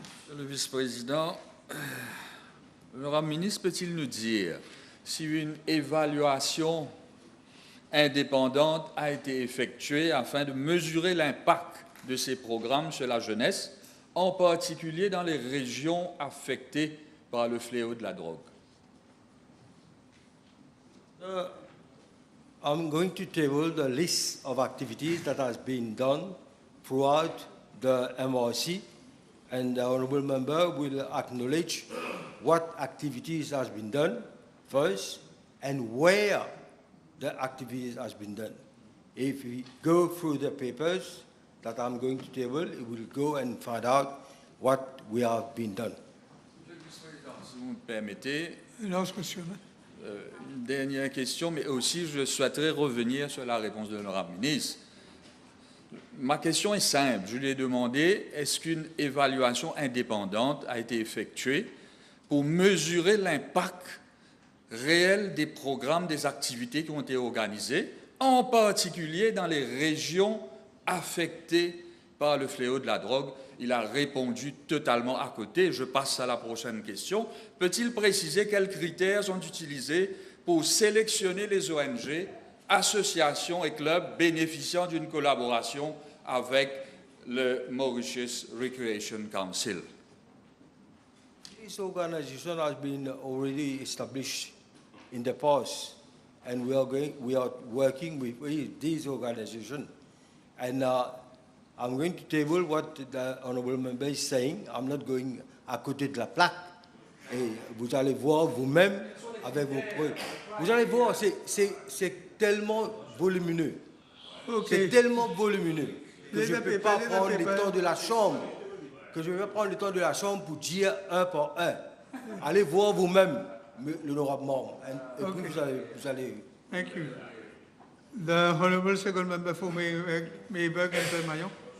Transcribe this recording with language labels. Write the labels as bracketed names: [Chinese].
[French] Monsieur le vice-président, l'honorable ministre peut-il nous dire si une évaluation indépendante a été effectuée afin de mesurer l'impact de ces programmes sur la jeunesse, en particulier dans les régions affectées par le fléau de la drogue? [English] I'm going to table the list of activities that has been done throughout the MRC, and the honourable member will acknowledge what activities has been done first and where the activities has been done. If we go through the papers that I'm going to table, it will go and find out what we have been done. [French] Si vous me permettez, Une autre question. une dernière question, mais aussi je souhaiterais revenir sur la réponse de l'honorable ministre. Ma question est simple. Je lui ai demandé, est-ce qu'une évaluation indépendante a été effectuée pour mesurer l'impact réel des programmes, des activités qui ont été organisées, en particulier dans les régions affectées par le fléau de la drogue? Il a répondu totalement à côté. Je passe à la prochaine question. Peut-il préciser quels critères sont utilisés pour sélectionner les ONG, associations et clubs bénéficiant d'une collaboration avec le Mauritius Recreation Council? [English] This organization has been already established in the past, and we are working with these organizations. And I'm going to table what the honourable member is saying. I'm not going [French] à côté de la plaque. Et vous allez voir vous-même avec vos preuves. Vous allez voir, c'est tellement volumineux. C'est tellement volumineux que je ne peux pas prendre le temps de la Chambre. Que je vais prendre le temps de la Chambre pour dire un par un. Allez voir vous-même l'honorable membre. Et puis vous allez. [English] Thank you. The Honourable Second Member for Mayberg and Permaillon.